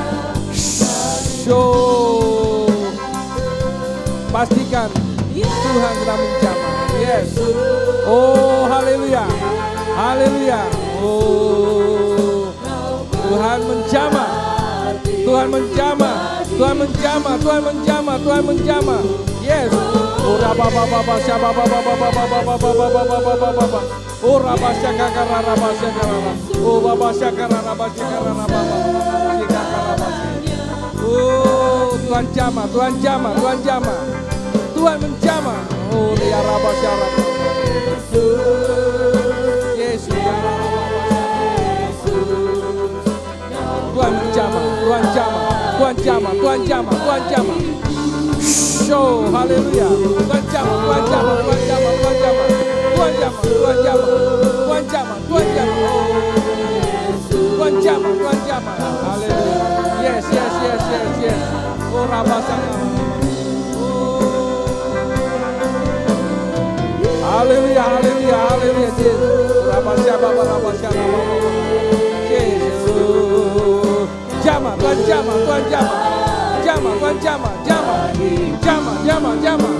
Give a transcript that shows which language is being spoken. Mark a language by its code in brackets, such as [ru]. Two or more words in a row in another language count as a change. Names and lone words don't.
[id] Pastikan Tuhan sedang menjamah. Yes. Oh haleluya, haleluya. Oh Tuhan menjamah, Tuhan menjamah, Tuhan menjamah, Tuhan menjamah, Tuhan menjamah. Yes. Ora baba baba syaba baba baba baba baba baba baba. Ora basya kakara basya kakara. Oh baba syakara basya kakara baba. Syakara basya. Oh Tuhan jamah, Tuhan jamah, Tuhan jamah. Tuhan menjamah. Oh, [ar] ya Rabba [id] syarat. Yesus, [ar] ya Rabba. [id] Tuhan menjamah, Tuhan jamah, Tuhan jamah, Tuhan jamah, Tuhan jamah. Show, haleluya. Tuhan jamah, Tuhan jamah, Tuhan jamah, Tuhan jamah. Tuhan jamah, Tuhan jamah, Tuhan jamah, Tuhan jamah. Tuhan jamah, Tuhan jamah. Haleluya. [en] Yes, yes, yes, yes, yes. Oh, Rabba sana. [id] Haleluya, haleluya, haleluya. Rabba siapa, Rabba siapa. Yesus. Jamah, Tuhan jamah, Tuhan jamah. Jamah, Tuhan jamah, jamah. Jamah, jamah, jamah.